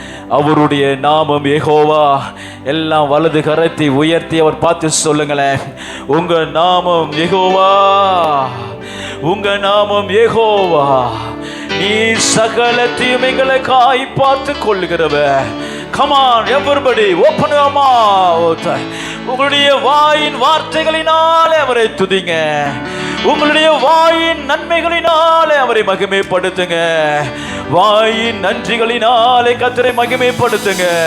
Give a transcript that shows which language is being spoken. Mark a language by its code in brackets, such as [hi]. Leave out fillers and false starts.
[ta] அவருடைய நாமம் யெகோவா. எல்லாம் வலது கரத்தை உயர்த்தி அவர் பார்த்து சொல்லுங்களேன், உங்க நாமம் யெகோவா, உங்க நாமம் யெகோவா. நீ சகல தீமைகளுக்காய் பார்த்து கொள்ளுகிறவர். [en] Come on everybody, open your mouth. [ta] உங்களுடைய வாயின் வார்த்தைகளினாலே அவரை துதிங்க. உங்களுடைய வாயின் நன்மைகளினாலே அவரை மகிமைப்படுத்துங்க. வாயின் நன்றிகளினாலே கர்த்தரை மகிமைப்படுத்துங்க.